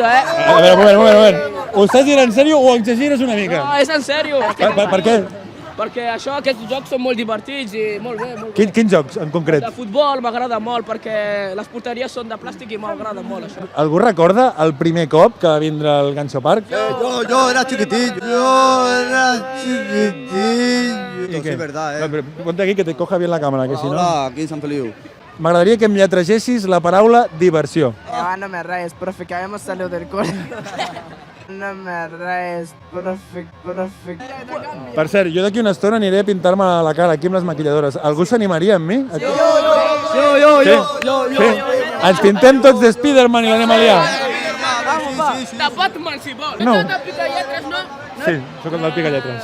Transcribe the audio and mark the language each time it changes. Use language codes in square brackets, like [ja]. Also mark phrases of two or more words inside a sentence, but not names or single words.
[ca] A veure, un moment. Ho estàs dient en sèrio o exageres una mica? No, és en sèrio. Per què? perquè aquests jocs són molt divertits i molt bé, molt bé. Quins jocs, en concret? De futbol m'agrada molt perquè les porteries són de plàstic i m'agrada molt això. Algú recorda el primer cop que va vindre al Gancho Park? [es] Yo era chiquitillo. Sí, es verdad, No, però ponte aquí que te coja bien la càmera, que si no... Hola, aquí en Sant Feliu. [ca] M'agradaria que em lletregessis la paraula diversió. [es] No me rayes, profe, que habíamos salido del cole. No me rayes, profe. [ca] Per cert, jo d'aquí una estona aniré a pintar-me la cara aquí amb les maquilladores. Algú s'animaria amb mi? Jo. Ens pintem tots de Spiderman i l'anem a liar. De Batman, si vols. No. De Picalletres, no? Sí, sóc el del Picalletres.